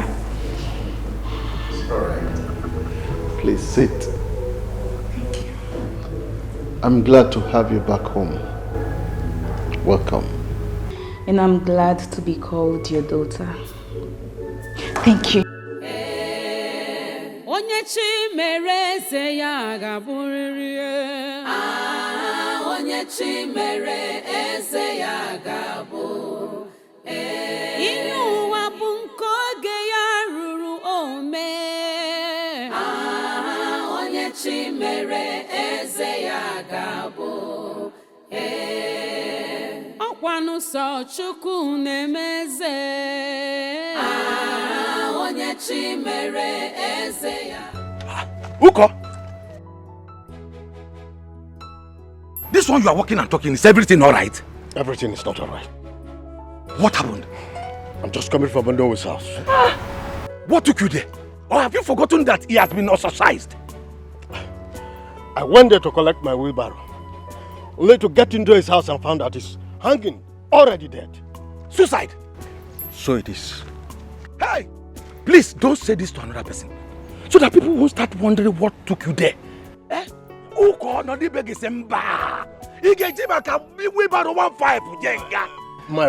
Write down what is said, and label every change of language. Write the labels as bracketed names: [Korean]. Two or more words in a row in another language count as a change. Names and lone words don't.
[English] All right. Please sit. Thank you. I'm glad to have you back home. Welcome. And I'm glad to be called your daughter. Thank you. [Igbo] Onye chi mere eze ya ga-abụrịrị. Onye chi mere eze ya ga-abụ. Ihe ụwa bụ nke oge ya ruru ome. Onye chi mere eze ya ga-abụ. Ọkwanụ sọ Chukwu na-emeze. Onye chi mere eze ya. Uko! [English] This one you are walking and talking, is everything alright? Everything is not alright. What happened? I'm just coming from Ondo's house. What took you there? Or have you forgotten that he has been ostracized? I went there to collect my wheelbarrow, only to get into his house and found that he's hanging, already dead. Suicide? So it is. Hey! Please don't say this to another person, so that people won't start wondering what took you there. Uko no di beg semba. Igeji maka wheelbarrow 15 jenga. My